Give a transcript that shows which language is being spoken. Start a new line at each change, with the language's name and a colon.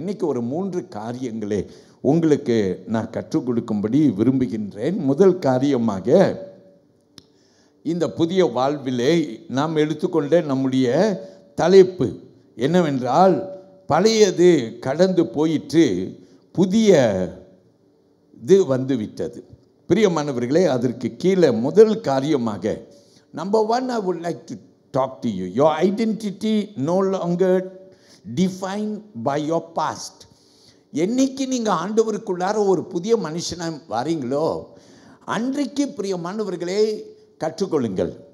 Tamil: இன்னைக்கு ஒரு 3 காரியங்களே உங்களுக்கு நான் கற்றுக் கொடுக்கும்படி விரும்புகின்றேன். முதல் காரியமாக, இந்த புதிய வாழ்விலே நாம் எடுத்துக்கொண்ட நம்முடைய தலைப்பு என்னவென்றால், பழையது கடந்து போயிற்று, புதிய இது வந்து விட்டது. பிரியமானவர்களே, அதற்கு கீழே முதல் காரியமாக, number 1,
English: I would like to talk to you. Your identity no longer defined by your past.
Tamil: என்னைக்கு நீங்கள் ஆண்டவருக்குள்ளார ஒரு புதிய மனுஷனாக வரீங்களோ அன்றைக்கு பிரியமானவர்களே கற்றுக்கொள்ளுங்கள்.